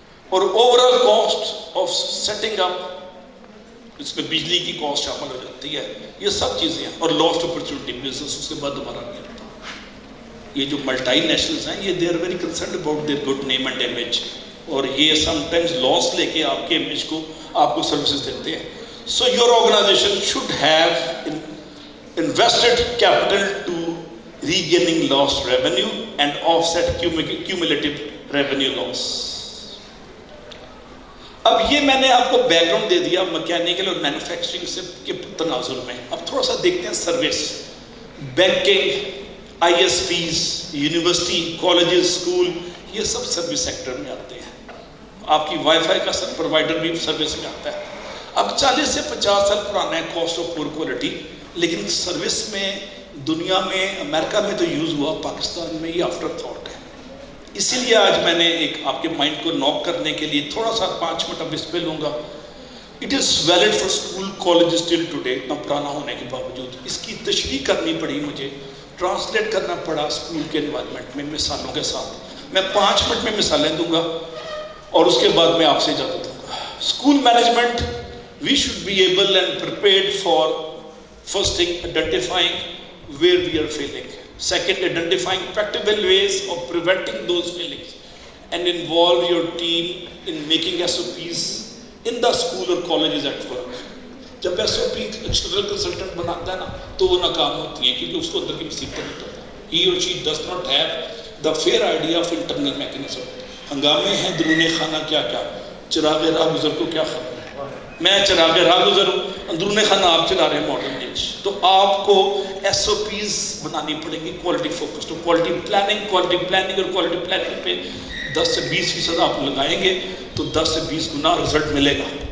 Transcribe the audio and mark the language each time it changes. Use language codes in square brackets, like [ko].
[ur] اور over all cost of setting up, اس میں بجلی کی کاسٹ شامل ہو جاتی ہے. یہ سب چیزیں ہیں. اور لاسٹ اپرچونٹی بزنس اس کے بعد دوبارہ نہیں ہوتا. یہ جو ملٹی نیشنلز ہیں، یہ [en] they are very concerned about their good name and image, [ur] اور یہ سم ٹائمز لاس لے کے آپ کے امیج کو آپ کو سروسز دیتے ہیں. [en] So your organization should have invested capital to regaining lost revenue and offset cumulative revenue loss. [ur] اب یہ میں نے آپ کو بیک گراؤنڈ دے دیا میکینیکل اور مینوفیکچرنگ سے کے تناظر میں. اب تھوڑا سا دیکھتے ہیں service. Banking, I S Ps, university, colleges, school, یہ سب سروس سیکٹر میں آتے ہیں. آپ کی وائی فائی کا سب پرووائڈر بھی سروس میں آتا ہے. اب 40 سے 50 سال پرانا ہے کاسٹ آف پور کوالٹی، لیکن سروس میں دنیا میں، امریکہ میں تو یوز ہوا، پاکستان میں یہ آفٹر تھاٹ ہے. اسی لیے آج میں نے ایک آپ کے مائنڈ کو ناک کرنے کے لیے تھوڑا سا 5 منٹ اب اس پہ لوں گا. [en] It is valid for school college still today. [ur] اتنا پرانا ہونے کے باوجود اس کی تشریح کرنی پڑی، مجھے ٹرانسلیٹ کرنا پڑا اسکول کے انوائرمنٹ میں مثالوں کے ساتھ. میں 5 منٹ میں مثالیں دوں گا اور اس کے بعد میں آپ سے اجازت دوں گا. [en] School management, we should be able and prepared for, first thing, identifying where we are failing. Second, identifying practical ways of preventing those failings, and involve your team in making SOPs in the school or colleges at work. [ur] جب SOP external consultant بناتا ہے نا تو وہ ناکام ہوتی ہیں کیونکہ اس کو اندر کی مصیبت نہیں پتا. [en] He or she does not have the fair idea of internal mechanism. [ur] ہنگامے ہیں درون خانہ کیا کیا، چراغ راہ گزر کو کیا خبر. میں چراغ راہ گزر ہوں، اندرون خانہ آپ چلا رہے ہیں ماڈرن. لینگویج. تو آپ کو SOPs بنانی پڑیں گی کوالٹی فوکس. تو کوالٹی پلاننگ اور کوالٹی پلاننگ پہ 10 سے 20% آپ لگائیں گے تو 10 سے 20 گنا رزلٹ ملے گا.